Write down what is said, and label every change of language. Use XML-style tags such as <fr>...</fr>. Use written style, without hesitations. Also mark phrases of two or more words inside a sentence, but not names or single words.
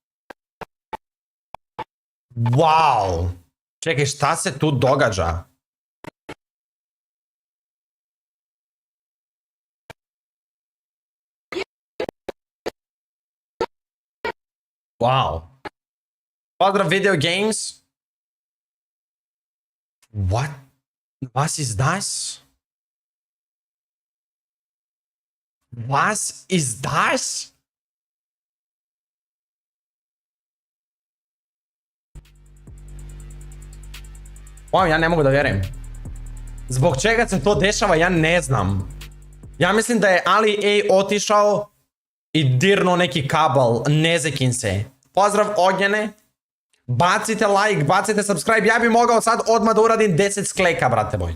<sr>Wow! Čekaj, šta se tu događa? Wow! Pozdrav Video Games. What?</sr> <de>Was ist das? Was ist das?</de> <sr>Wow, ja ne mogu da vjerujem. Zbog čega se to dešava, ja ne znam. Ja mislim da je Ali otišao i dirnuo neki kabel. Ne zekim se. Pozdrav Ognjene. Bacite like, bacite subscribe. Ja bi mogao sad odmah da uradim 10 skleka, brate moj.</sr>